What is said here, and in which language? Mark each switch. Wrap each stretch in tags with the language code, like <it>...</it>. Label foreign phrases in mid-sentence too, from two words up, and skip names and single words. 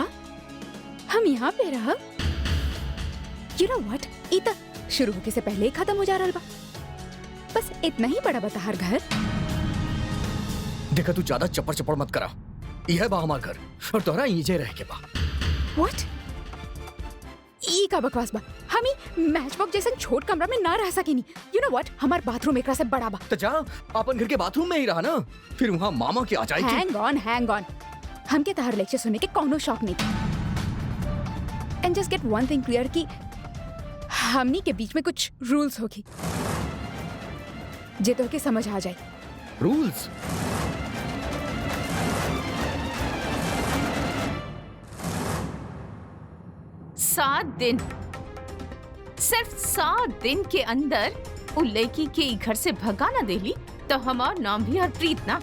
<bho>हम यहाँ पे रह।</bho> <en>You know what?</en> <bho>ई त शुरू होके से पहले ही खत्म हो जा रहा बा। बस इतना ही बड़ा बता हर घर। देखा तू ज्यादा चप्पड़ चप्पड़ मत करा। यह बा हमार घर और तोहरा इजे रह के बा। व्हाट? ई का बकवास बा। हमी मैच बॉक्स जैसे छोट कमरा में ना रह सकेनी।</bho> <en>You know what,</en> <bho>हमार बाथरूम एकरा से बड़ा बा। तो जा अपन घर के बाथरूम में ही रहा ना, फिर वहाँ मामा की आ जाएगी।</bho> <en>Hang on.</en> <bho>हमके तहर लेक्चर सुनने के कोनो शौक नहीं।</bho> <en>And just get one thing clear</en> <bho>कि हमनी के बीच में कुछ रूल्स होगी जे तो के समझ आ जाए। रूल्स? सात दिन, सिर्फ 7 दिन के अंदर उ लड़की के घर से भगा ना देली तो हमार नाम भी हरप्रीत ना।</bho>